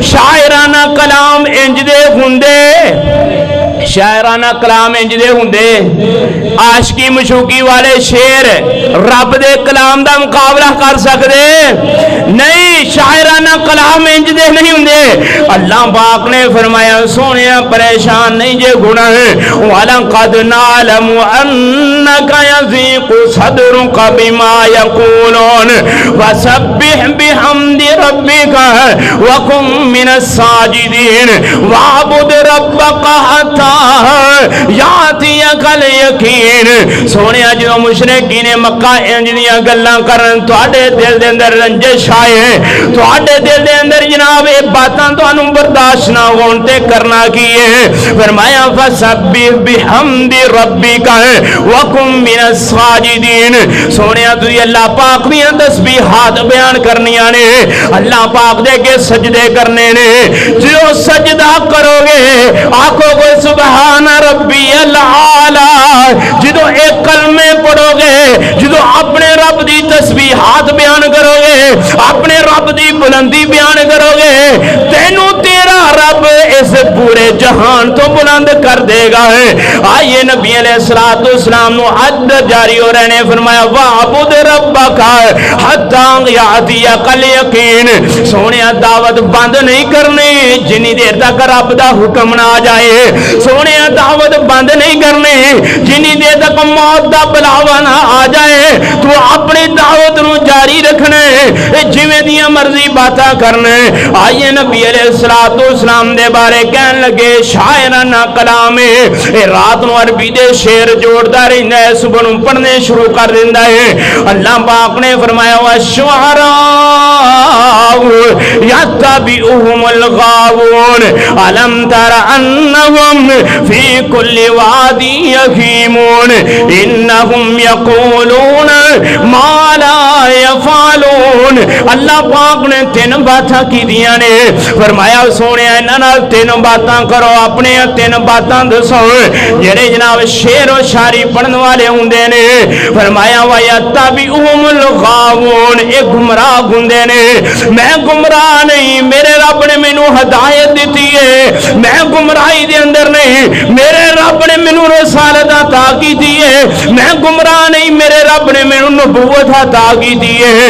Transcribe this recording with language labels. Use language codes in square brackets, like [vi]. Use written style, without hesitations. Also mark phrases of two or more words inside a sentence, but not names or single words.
[pa] شاعرانہ کلام انج دے ہندے، شاعرانہ کلام انج دے ہندے، عاشقی معشوقی والے شعر رب دے کلام دا مقابلہ کر سکدے نہیں، شاعرانہ کلام انج دے نہیں ہندے. اللہ پاک نے فرمایا سوہنیا پریشان نہیں جے گنا ہے, [ar] ولقد نعلم أنك يضيق صدرك بما يقولون وسبح بحمد ربك وكن من الساجدين واعبد ربك حتى يأتيك اليقين. [pa] سوہنیا جو مشرکین نے مکہ انج دیاں گلاں کرن تہاڈے دل دے اندر رنجش آئے، تہاڈے دل دے اندر جناب یہ باتاں تہانوں برداشت نا ہون تے کرنا کی ہے. [ar] فرمايا فسبح بحمد ربك وكن من الساجدين. [pa] سوہنیا تسیں اللہ پاک دیاں تسبیحات بیان کرنیاں نے، اللہ پاک دے کے سجدے کرنے نے، جو سجدہ کروگے آکھوگے [ar] سبحان ربي الأعلى, [pa] جو اک کلمے پڑھوگے، جو اپنے رب کی تسبیحات بیان کروگے، اپنے رب کی بلندی بیان کروگے، تینوں تیرا رب اس پورے جہان تو بلند کر دیگا ہے. آئیے نبی علیہ السلام نوں حد جاری ہو رہے نے، فرمایا [ar] واعبد ربك حتى يأتيك اليقين. [pa] سوہنیا دعوت بند نہیں کرنی جنی دیر تک رب دا حکم نا آ جائے، سوہنے دعوت بند نہیں کرنی جنی دیر تک موت کا بلاوا نا آ جائے، تو اپنی دعوت نوں جاری رکھنا ہے، جیویں دیاں مرضی باتاں کرنا. آئیے نبی علیہ السلام دے بارے کہن لگے شاعرانہ کلام ہے، رات نوں عربی دے شعر جوڑدا رہندا ہے، صبح نوں پڑھنے شروع کر دیندا ہے. اللہ پاک نے فرمایا [ar] والشعراء يتبعهم الغاوون ألم تر أنهم في كل واد يهيمون إنهم يقولون ما لا يفعلون. [pa] اللہ پاک نے تن باتاں کیتیاں نے، فرمایا سوہنیا انہاں نال تن باتاں کرو، اپنے تن باتاں دسو جیہڑے جناب شعر اور شاعری پڑھن والے ہندے نے. فرمایا [ar] ويتبعهم الغاوون, [pa] یہ گمراہ ہندے نے، میں گمراہ نہیں، میرے رب نے مینوں ہدایت دتی ہے، میں گمراہی دے اندر نہیں، میرے رب نے مینوں رسالت عطا کی ہے، میں گمراہ نہیں، میرے رب نے مینوں نبوت عطا کی ہے.